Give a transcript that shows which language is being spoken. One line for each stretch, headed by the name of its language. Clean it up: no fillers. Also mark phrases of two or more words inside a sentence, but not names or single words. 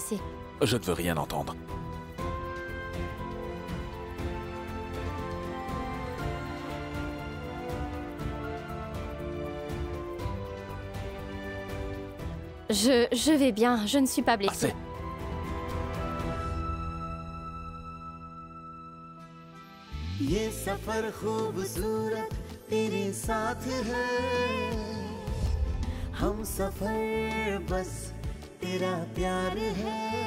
French: blessée. Je ne veux rien entendre. Je vais bien. Je ne suis pas blessée. Assez.
Hindi: ये सफर खूबसूरत तेरे साथ है हम सफर बस तेरा प्यार है